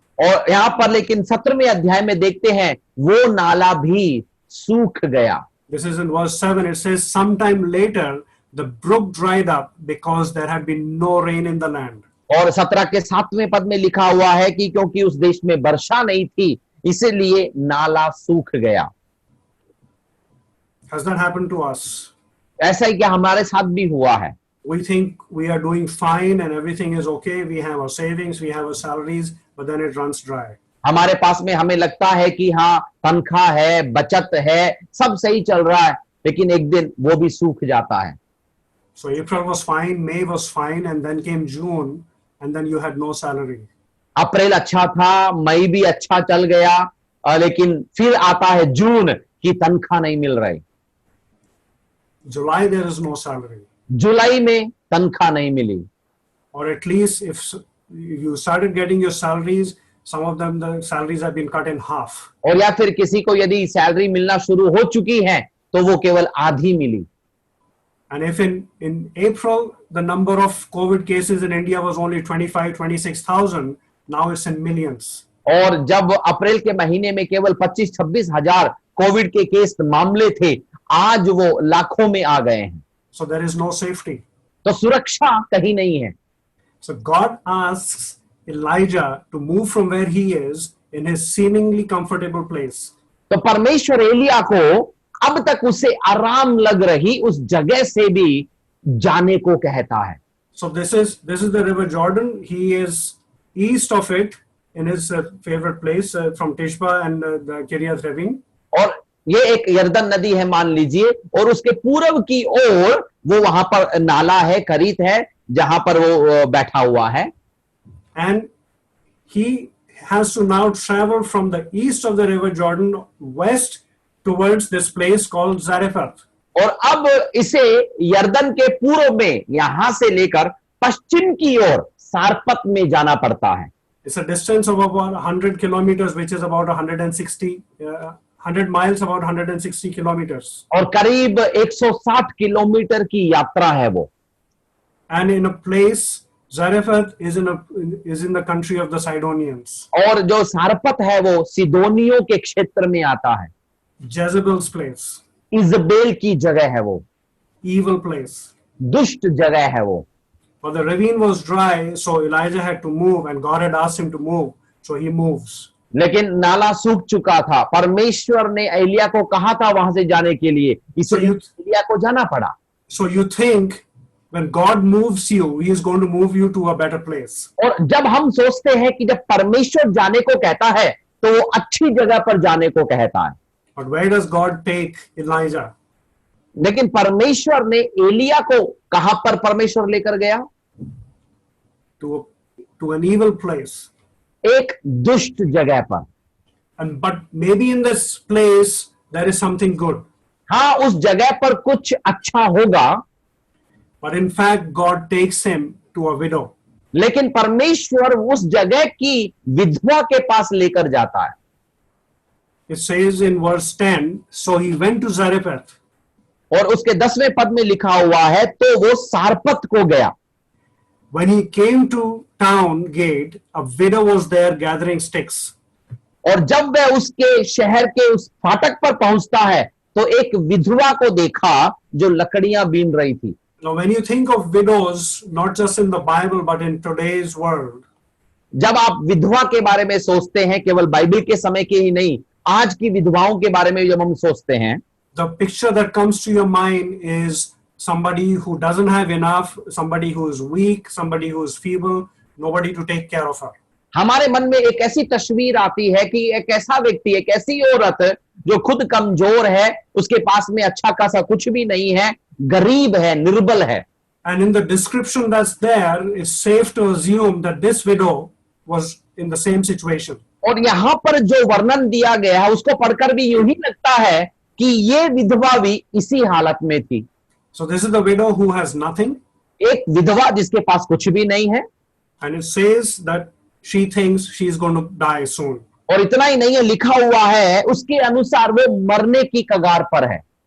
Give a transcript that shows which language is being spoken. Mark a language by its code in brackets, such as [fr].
[hi] और यहाँ पर लेकिन 17वें अध्याय में देखते हैं वो नाला भी सूख गया। [en] This is in verse 7. It says, sometime later, the brook dried up because there had been no rain in the land. [hi] और 17 के 7वें पद में लिखा हुआ है कि क्योंकि उस देश में वर्षा नहीं थी इसलिए नाला सूख गया। [en] Has that happened to us? [hi] ऐसा ही क्या हमारे साथ भी हुआ है? [en] We think we are doing fine and everything is okay. We have our savings, we have our salaries, but then it runs dry. [hi] हमारे पास में हमें लगता है कि हाँ तनख्वाह है, बचत है, सब सही चल रहा है, लेकिन एक दिन वो भी सूख जाता है। [en] So April was fine, May was fine, and then came June, and then you had no salary. [hi] अप्रैल अच्छा था, मई भी अच्छा चल गया, लेकिन फिर आता है जून की तनख्वाह नहीं मिल रही। [en] July there is no salary. [hi] जुलाई में तनख्वाह नहीं मिली। [en] Or at least if you started getting your salaries, some of them the salaries have been cut in half. [hi] और या फिर किसी को यदि सैलरी मिलना शुरू हो चुकी है तो वो केवल आधी मिली। [en] And if in April the number of COVID cases in India was only 25-26,000, now it's in millions. [hi] और जब अप्रैल के महीने में केवल 25-26 हजार कोविड के केस मामले थे, आज वो लाखों में आ गए हैं। [en] So there is no safety. [hi] तो सुरक्षा कहीं नहीं है। [en] So God asks Elijah to move from where he is in his seemingly comfortable place. [hi] तो परमेश्वर एलिया को अब तक उसे आराम लग रही उस जगह से भी जाने को कहता है। [en] So this is the river Jordan. He is east of it in his favorite place from Tishba and the Kiryat Revin. [hi] और ये एक यरदन नदी है मान लीजिए, और उसके पूर्व की ओर वो वहां पर नाला है, करीत है, जहां पर वो बैठा हुआ है। [en] And he has to now travel from the east of the river Jordan west towards this place called Zarephath. [hi] और अब इसे यरदन के पूर्व में यहां से लेकर पश्चिम की ओर सारपत में जाना पड़ता है। [en] It's a distance of about 100 kilometers, which is about 100 miles, about 160 kilometers. [hi] और करीब 160 किलोमीटर की यात्रा है वो। [en] And in a place, Zarephath is in the country of the Sidonians. [hi] और जो सारपत है वो सिदोनियों के क्षेत्र में आता है। [en] Jezebel's place, [hi] इजबेल की जगह है वो, [en] evil place. [hi] दुष्ट जगह है वो। [en] But the ravine was dry, so Elijah had to move, and God had asked him to move, so he moves. [hi] लेकिन नाला सूख चुका था, परमेश्वर ने एलिया को कहा था वहां से जाने के लिए, इसलिए एलिया को जाना पड़ा। [en] So you think when God moves you, He is going to move you to a better place. [hi] और जब हम सोचते हैं कि जब परमेश्वर जाने को कहता है तो वो अच्छी जगह पर जाने को कहता है, [en] But where does God take Elijah? [hi] लेकिन परमेश्वर ने एलिया को कहां पर परमेश्वर लेकर गया? [en] To an evil place. [hi] एक दुष्ट जगह पर। [en] But maybe in this place there is something good. [hi] हाँ, उस जगह पर कुछ अच्छा होगा, [en] But in fact, God takes him to a widow. [hi] लेकिन परमेश्वर उस जगह की विधवा के पास लेकर जाता है। [en] It says in verse 10, so he went to Zarephath. [hi] और उसके 10वें पद में लिखा हुआ है, तो वो सारपत को गया। [en] When he came to town gate, a widow was there gathering sticks. [hi] और जब वह उसके शहर के उस फाटक पर पहुंचता है तो एक विधवा को देखा जो लकड़ियां बीन रही थी। [en] Now, when you think of widows, not just in the Bible, but in today's world, [hi] जब आप विधवा के बारे में सोचते हैं, केवल बाइबल के समय के ही नहीं, आज की विधवाओं के बारे में जब हम सोचते हैं, [en] the picture that comes to your mind is somebody who doesn't have enough, somebody who is weak, somebody who is feeble, nobody to take care of her. [hi] हमारे मन में एक ऐसी तस्वीर आती है कि एक ऐसा व्यक्ति, एक ऐसी औरत जो खुद कमजोर है, उसके पास में अच्छा खासा कुछ भी नहीं है, गरीब है, निर्बल है। [en] And in the description that's there, it's safe to assume that this widow was in the same situation. [hi] और यहाँ पर जो वर्णन दिया गया है उसको पढ़कर भी यूं ही लगता है कि ये विधवा भी इसी हालत में थी। [en] So this is the widow who has nothing. [hi] एक विधवा जिसके पास कुछ भी नहीं है, [en] And it says that she thinks she is going to die soon. [hi] और इतना ही नहीं है, लिखा हुआ है उसके अनुसार वो मरने की कगार पर है।